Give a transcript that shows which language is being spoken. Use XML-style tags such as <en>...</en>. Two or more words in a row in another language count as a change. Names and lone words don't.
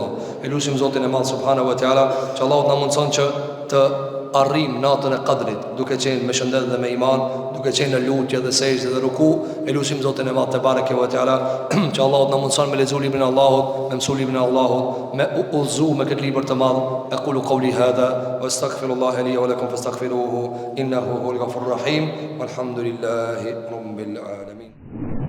<sq>Elusim Zotin e Madh</sq> <ar>سبحانه وتعالى</ar> <sq>që Allahu na mundson që të arrim natën e Qadrit, duke qenë me shëndet dhe me iman, duke qenë në lutje dhe sejdë dhe ruku. Elusim Zotin e Madh</sq> <ar>تبارك وتعالى</ar> <sq>që Allahu na mundson me lexu librin e Allahut, me mësu librin e Allahut, me udhëzu me këtë libër të madh.</sq> <ar>أقول قولي هذا وأستغفر الله لي ولكم فاستغفروه إنه هو الغفور الرحيم والحمد لله رب العالمين.</ar>